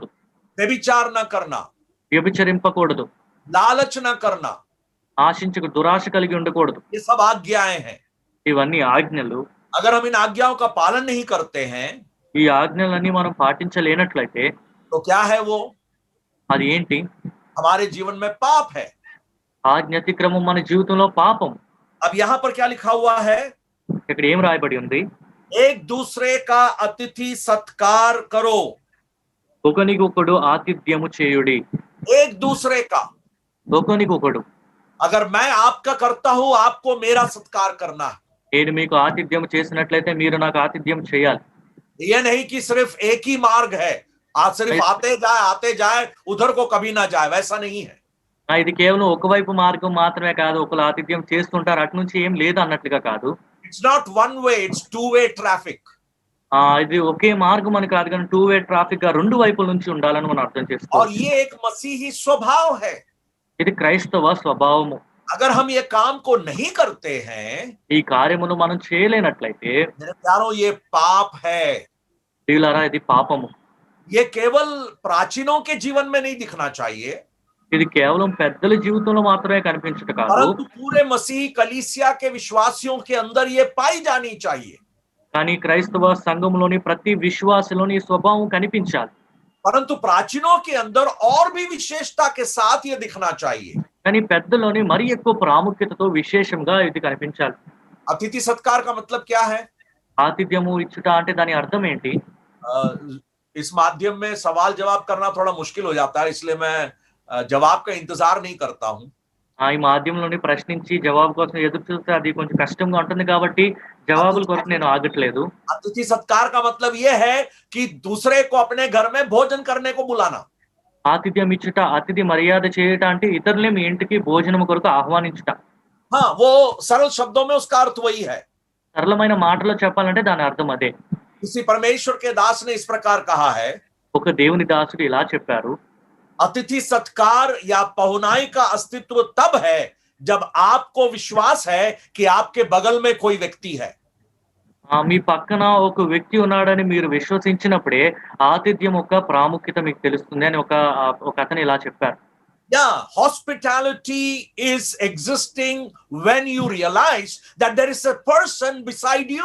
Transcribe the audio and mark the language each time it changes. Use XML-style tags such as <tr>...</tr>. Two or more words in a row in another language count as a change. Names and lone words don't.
<hi>व्यभिचार ना करना,</hi> <te>వ్యభిచరింపకూడదు,</te> <hi>लालच ना करना,</hi> <te>దురాశ కలిగి ఉండకూడదు.</te> <hi>ये सब आज्ञाएं हैं।</hi> <te>ఇవన్నీ ఆజ్ఞలు.</te> <hi>अगर हम इन आज्ञाओं का पालन नहीं करते हैं</hi> <te>ఈ ఆజ్ఞలన్నీ మనం పాటించలేనట్లయితే</te> <hi>तो क्या है वो?</hi> <te>అది ఏంటి?</te> <hi>हमारे जीवन में पाप है।</hi> <te>ఆజ్ఞ అతిక్రమం మన జీవితంలో పాపం.</te> <hi>अब यहाँ पर क्या लिखा हुआ है?</hi> <te>ఇక్కడ ఏం రాయబడి ఉంది?</te> <hi>एक दूसरे का अतिथि सत्कार करो।</hi> <te>ఒకనికొకడు ఆతిథ్యము చేయుడి.</te> <hi>एक दूसरे का,</hi> <te>ఒకనికొకడు.</te> <hi>अगर मैं आपका करता हूं, आपको मेरा सत्कार करना है।</hi> <te>నేను మీకు ఆతిథ్యం చేసినట్లయితే మీరు నాకు ఆతిథ్యం చేయాలి.</te> <hi>ये नहीं कि सिर्फ एक ही मार्ग है, आज सिर्फ आते जाए उधर को कभी ना जाए, वैसा नहीं है।</hi> <te>ఇది కేవలం ఒకవైపు మార్గం మాత్రమే కాదు, ఒకరు ఆతిథ్యం చేస్తుంటారు అటు నుంచి ఏం లేదు అన్నట్లుగా కాదు.</te> <en>It's not one way, it's two-way traffic.</en> <te>ఇది ఒకే మార్గం అని కాదు కానీ</te> <en>2 way traffic</en> <te>గా 2 వైపుల నుంచి ఉండాలని మనం అర్థం</te> <hi>और</hi> <te>చేసుకోవాలి.</te> <hi>ये एक मसीही स्वभाव है।</hi> <te>ఇది క్రైస్తవ స్వభావము.</te> <hi>अगर हम ये काम को नहीं करते हैं,</hi> <te>ఈ కార్యమును మనం చేయలేనట్లయితే</te> <hi>मेरे प्यारों, ये पाप है।</hi> <te>ప్రియులారా ఇది పాపము.</te> <hi>ये केवल प्राचीनों के जीवन में नहीं दिखना चाहिए,</hi> <te>ఇది కేవలం పెద్దల జీవితంలో మాత్రమే కనిపించట కాదు,</te> <hi>परंतु पूरे मसीही कलीसिया के विश्वासियों के अंदर ये पाई जानी चाहिए।</hi> <te>కానీ క్రైస్తవ సంఘంలోని ప్రతి విశ్వాసలోని ఈ స్వభావం కనిపించాలి.</te> <hi>परंतु प्राचीनों के अंदर और भी विशेषता के साथ ये दिखना चाहिए।</hi> <te>కానీ పెద్దలోని మరి ఎక్కువ ప్రాముఖ్యతతో విశేషంగా ఇది కనిపించాలి.</te> <hi>अतिथि सत्कार का मतलब क्या है?</hi> <te>ఆతిథ్యము ఇచ్చుట అంటే దాని అర్థం ఏంటి?</te> <hi>इस माध्यम में सवाल जवाब करना थोड़ा मुश्किल हो जाता है, इसलिए मैं जवाब का इंतजार नहीं करता हूं।</hi> <te>ఈ మాధ్యమంలోని ప్రశ్నించి జవాబు కోసం ఎదురు చూస్తే అది కొంచెం కష్టంగా ఉంటుంది కాబట్టి జవాబుల కొరకు నేను ఆగట్లేదు.</te> <hi>अतिथि सत्कार का मतलब यह है कि दूसरे को अपने घर में भोजन करने को बुलाना।</hi> <te>ఆతిథ్యం ఇచ్చుట, అతిథి మర్యాద చేయుట అంటే ఇతరులే మీ ఇంటికి భోజనం కొరకు ఆహ్వానించుట.</te> <hi>हाँ, वो सरल शब्दों में उसका अर्थ वही है।</hi> <te>సరళమైన మాటలో చెప్పాలంటే దాని అర్థం అదే.</te> <hi>किसी परमेश्वर के दास ने इस प्रकार कहा है,</hi> <te>ఒక దేవుని దాసుడు ఇలా చెప్పారు,</te> <hi>अतिथि सत्कार या पहुनाई का अस्तित्व तब है जब आपको विश्वास है कि आपके बगल में कोई व्यक्ति है।</hi> <te>మీ పక్కన ఒక వ్యక్తి ఉన్నాడని మీరు విశ్వసించినప్పుడే ఆతిథ్యం యొక్క ప్రాముఖ్యత మీకు తెలుస్తుంది అని ఒక అతను ఇలా చెప్పారు.</te> <en>Yeah, hospitality is existing when you realize that there is a person beside you.</en>